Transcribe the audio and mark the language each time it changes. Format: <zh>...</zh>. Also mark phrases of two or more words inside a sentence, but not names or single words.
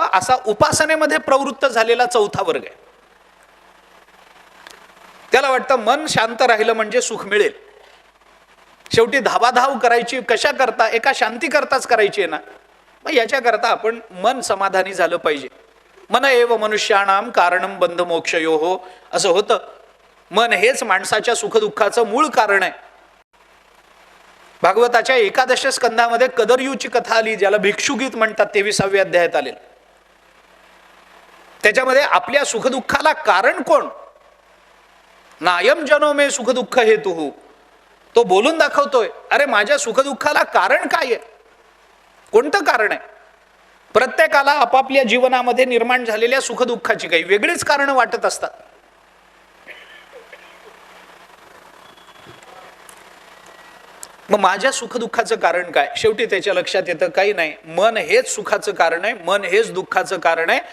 <mr>असा उपासनेमध्ये प्रवृत्त झालेला चौथा वर्ग आहे. त्याला वाटतं मन शांत राहिलं म्हणजे सुख मिळेल. शेवटी धावाधाव करायची कशा करता, एका शांती करताच करायची आहे ना, मग याच्याकरता आपण मन समाधानी झालं पाहिजे.</mr> <sa>मन एव मनुष्याणाम कारणम बंध मोक्षयोः</sa> <mr>असं होतं. मन हेच माणसाच्या सुखदुःखाचं मूळ कारण आहे. भागवताच्या 11 स्कंदामध्ये कदरयूची कथा आली, ज्याला भिक्षुगीत म्हणतात, 23व्या अध्यायात आलेलं. त्याच्यामध्ये आपल्या सुखदुःखाला कारण कोण,</mr> <sa>नायम जनो मे सुखदुःख हेतुः,</sa> <mr>तो बोलून दाखवतोय. अरे माझ्या सुखदुःखाला कारण काय आहे, कोणतं कारण आहे. प्रत्येकाला आपापल्या जीवनामध्ये निर्माण झालेल्या सुखदुःखाची काही वेगळीच कारण वाटत असतात. मग माझ्या सुखदुःखाचं कारण काय, शेवटी त्याच्या लक्षात येतं काही नाही, मन हेच सुखाचं कारण आहे, मन हेच दुःखाचं कारण आहे.</mr>